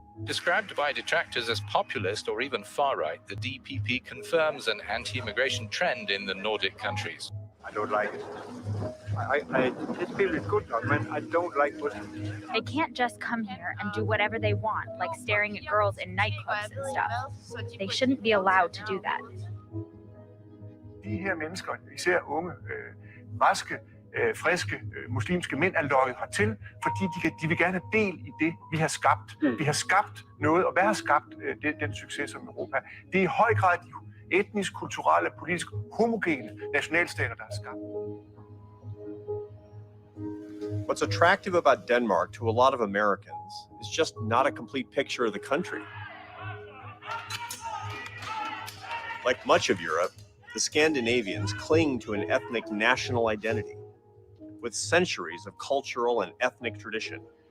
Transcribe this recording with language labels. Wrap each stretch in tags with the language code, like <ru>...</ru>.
<en>Described by detractors as populist or even far-right, the DPP confirms an anti-immigration trend in the Nordic countries. I don't like it. These people is good enough, man. I don't like Muslims. They can't just come here and do whatever they want, like staring at girls in nightclubs and stuff. They shouldn't be allowed to do that.</en> <da>De her mennesker, især unge, raske, friske muslimske mænd, er lokket hertil, fordi de vil gerne have del i det, vi har skabt. Vi har skabt noget, og hvad har skabt den succes som Europa? Det er i høj grad de etnisk, kulturelle, politisk homogene nationalstater, der har skabt.</da> <en>What's attractive about Denmark to a lot of Americans is just not a complete picture of the country. Like much of Europe, the Scandinavians cling to an ethnic national identity with centuries of cultural and ethnic tradition.</en>